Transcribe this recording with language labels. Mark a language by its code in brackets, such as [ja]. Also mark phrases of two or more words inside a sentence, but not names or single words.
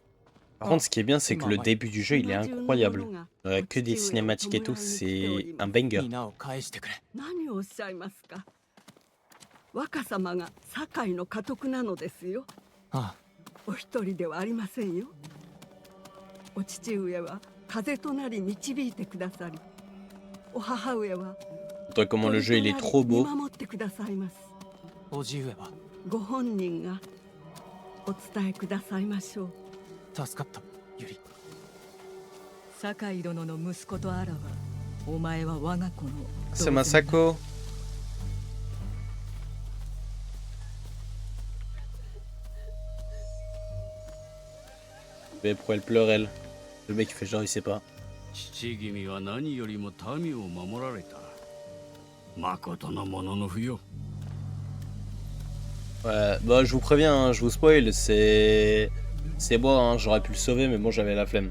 [fr] Par contre, ce qui est bien, c'est que le début du jeu, il est incroyable. Que des cinématiques et tout, c'est un banger. [ja] 皆を返してくれ。何をおっしゃいますか。若様が堺の家督なのですよ。あお一人ではありませんよ。お父上は風となり導いてくださり、お母上は [fr] Toi, comment le jeu, il est trop [ja] 見 [fr] beau. [ja] 守ってくださいます。あ、叔父上はご本人がお伝えくださいましょう。助かった、ユリ。堺殿の息子とあらば、お前は我が子の [fr] C'est Masako. Mais pourquoi elle pleure, elle? Le mec, il fait genre, il sait pas. [ja] 父君は何よりも民を守られた。誠のものの不よ。 [fr] Ouais, bah je vous préviens, hein, je vous spoil, c'est moi, hein, j'aurais pu le sauver, mais bon, j'avais la flemme.